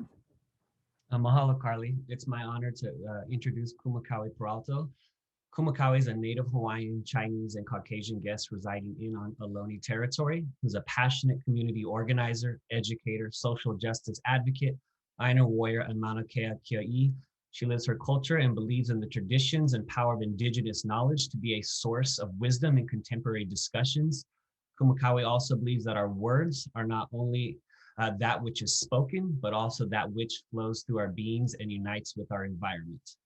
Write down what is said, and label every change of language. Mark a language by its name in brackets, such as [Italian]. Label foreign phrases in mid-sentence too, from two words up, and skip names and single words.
[English] Mahalo, Carly. It's my honor to introduce Kumu Kau Peralto. Kumu Kau is a native Hawaiian, Chinese, and Caucasian guest residing on Ohlone territory, who's a passionate community organizer, educator, social justice advocate, ʻāina warrior, and Mauna Kea kiaʻi. She lives her culture and believes in the traditions and power of indigenous knowledge to be a source of wisdom in contemporary discussions. Kumu Kau also believes that our words are not only that which is spoken, but also that which flows through our beings and unites with our environment.